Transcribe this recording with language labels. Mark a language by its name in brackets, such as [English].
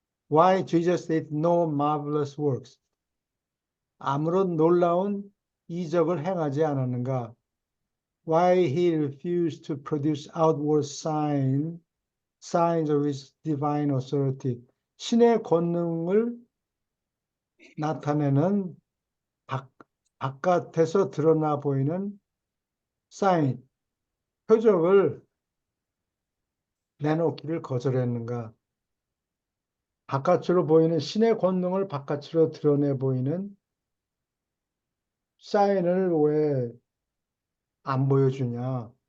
[English] Why Jesus did no marvelous works. [Korean] 아무런 놀라운 이적을 행하지 않았는가? [English] Why he refused to produce outward signs of his divine authority. [Korean] 신의 권능을 나타내는 바깥에서 드러나 보이는 사인, 표적을 내놓기를 거절했는가? 바깥으로 보이는 신의 권능을 바깥으로 드러내 보이는 사인을 왜 안 보여주냐?